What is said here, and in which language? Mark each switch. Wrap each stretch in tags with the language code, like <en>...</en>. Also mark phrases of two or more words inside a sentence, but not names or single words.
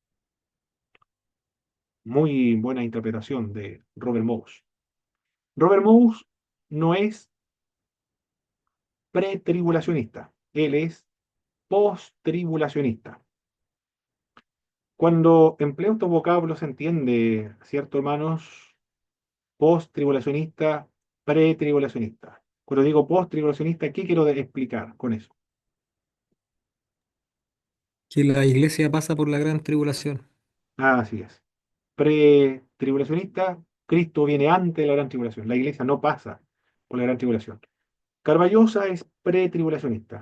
<es>Muy buena interpretación de Robert Mous. Robert Mous no es pretribulacionista, él es post-tribulacionista. Cuando empleo estos vocablos se entiende, ¿cierto, hermanos? Post-tribulacionista, pre-tribulacionista. Cuando digo post-tribulacionista, ¿qué quiero explicar con eso? Que la iglesia pasa por la gran tribulación. Así es. Pre-tribulacionista, Cristo viene antes de la gran tribulación. La iglesia no pasa por la gran tribulación. Carballosa es pre-tribulacionista.</es>